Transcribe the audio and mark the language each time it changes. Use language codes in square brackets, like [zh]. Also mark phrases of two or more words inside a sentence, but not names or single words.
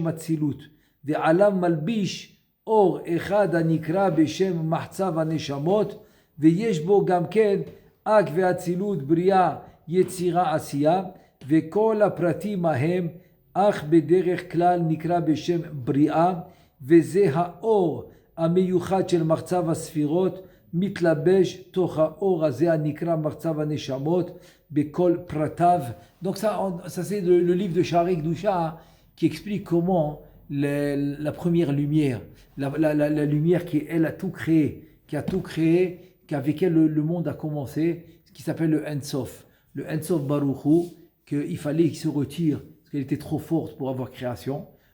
[he] אצילות, ועליו מלביש אור אחד הנקרא בשם מחצב הנשמות, ויש בו גם כן אק ואצילות, בריאה, יצירה עשייה, וכל הפרטים ההם, אך בדרך כלל נקרא בשם בריאה, וזה האור המיוחד של מחצב הספירות, מתלבש תוך האור הזה הנקרא מחצב הנשמות, בכל פרטיו. [fr] Donc ça c'est le livre de Sha'arei Kedusha qui explique comment la première lumière, la lumière qui elle a tout créé, qu'avec elle le monde a commencé, qui s'appelle le Ein Sof. Le [he] אין סוף ברוך הוא, [fr] qu'il fallait qu'il se retire, parce qu'elle était trop forte pour avoir création.